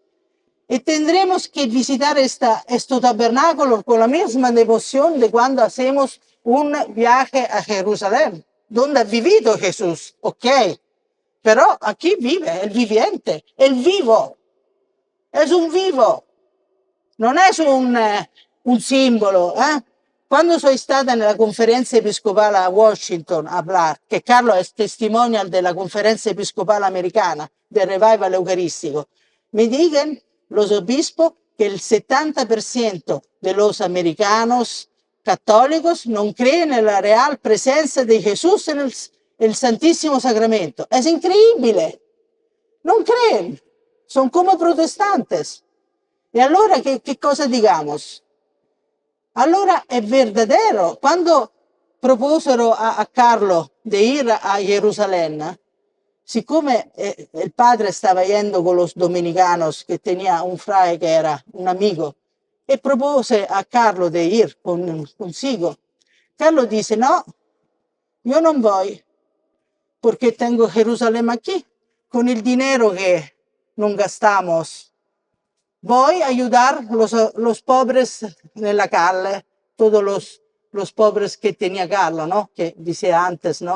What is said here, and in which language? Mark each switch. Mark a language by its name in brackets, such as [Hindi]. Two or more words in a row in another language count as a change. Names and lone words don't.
[Spanish] Y tendremos que visitar este tabernáculo con la misma devoción de cuando hacemos un viaje a Jerusalén, donde ha vivido Jesús, ok. Pero aquí vive el viviente, el vivo. Es un vivo. [Italian] Non è un simbolo. Quando sono stata nella conferenza episcopale a Washington a hablar, che Carlo è testimonial della conferenza episcopale americana del revival eucarístico, [Spanish] me digan los obispos que el 70% de los americanos católicos non creen en la real presencia de Jesús en el Santísimo Sacramento. Es increíble. Non creen. Son como protestantes. [Italian] E allora che cosa digamos? Allora è verdadero. Quando proposero a Carlo di ir a Gerusalemme, siccome il padre stava [Spanish] yendo con los dominicanos, [Italian] che tenía un frate che era un amico, e propose a Carlo di [Spanish] ir consigo, [Italian] Carlo dice, no, io non [Spanish] voy, porque tengo Jerusalén aquí, con el dinero que non gastamos. Voy a ayudar los pobres de la calle, todos los pobres que tenía Carlo, ¿no? Que decía antes, ¿no?